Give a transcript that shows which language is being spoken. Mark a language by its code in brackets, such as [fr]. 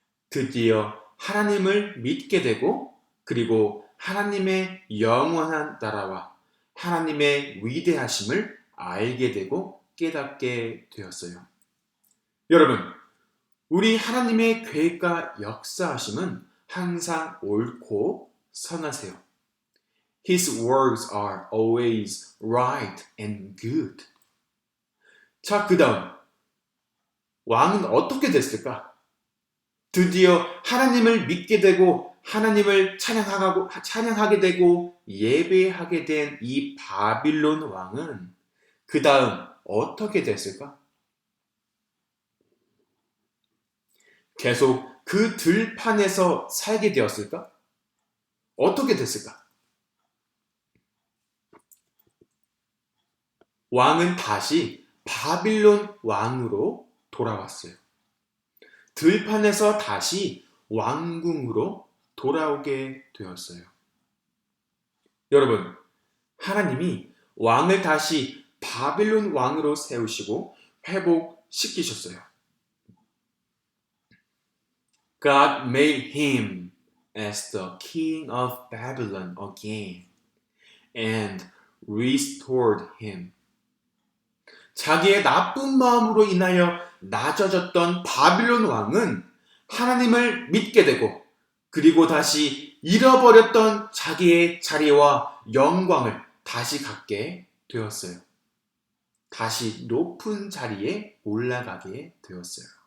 [ko] 드디어 하나님을 믿게 되고 그리고 하나님의 영원한 나라와 하나님의 위대하심을 알게 되고 깨닫게 되었어요. 여러분, 우리 하나님의 계획과 역사하심은 항상 옳고 선하세요. [en] His works are always right and good. [ko] 자, 그 다음 왕은 어떻게 됐을까? 드디어 하나님을 믿게 되고 하나님을 찬양하게 되고 예배하게 된 이 바빌론 왕은 그 다음 어떻게 됐을까? 계속 그 들판에서 살게 되었을까? 어떻게 됐을까? 왕은 다시 바빌론 왕으로 돌아왔어요. 들판에서 다시 왕궁으로 돌아오게 되었어요. 여러분, 하나님이 왕을 다시 바빌론 왕으로 세우시고 회복시키셨어요. [en] God made him as the king of Babylon again and restored him. [ko] 자기의 나쁜 마음으로 인하여 낮아졌던 바빌론 왕은 하나님을 믿게 되고 그리고 다시 잃어버렸던 자기의 자리와 영광을 다시 갖게 되었어요. 다시 높은 자리에 올라가게 되었어요.